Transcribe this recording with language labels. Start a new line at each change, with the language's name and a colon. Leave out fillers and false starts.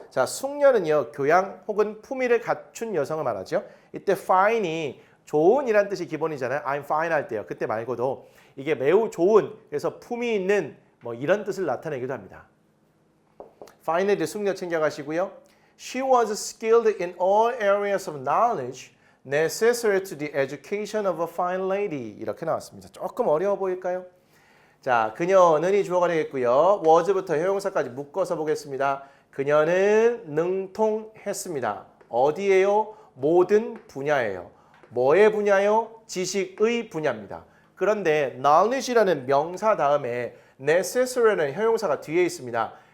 Korean: 자, 숙녀는요, 교양 혹은 품위를 갖춘 여성을 말하죠. 이때 fine이 좋은이라는 뜻이 기본이잖아요.
English: I'm fine
Korean: 할 때요. 그때 말고도 이게 매우 좋은, 그래서 품위 있는 뭐 이런 뜻을 나타내기도 합니다.
English: fine lady
Korean: 숙녀 챙겨가시고요.
English: She was skilled in all areas of knowledge necessary to the education of a fine lady.
Korean: 이렇게 나왔습니다. 조금 어려워 보일까요? 자, 그녀는이 주어가 되겠고요. was부터 형용사까지 묶어서 보겠습니다. 그녀는 능통했습니다. 어디에요? 모든 분야예요. 뭐의 분야요? 지식의 분야입니다. 그런데 knowledge라는 명사 다음에 necessary라는 형용사가 뒤에 있습니다.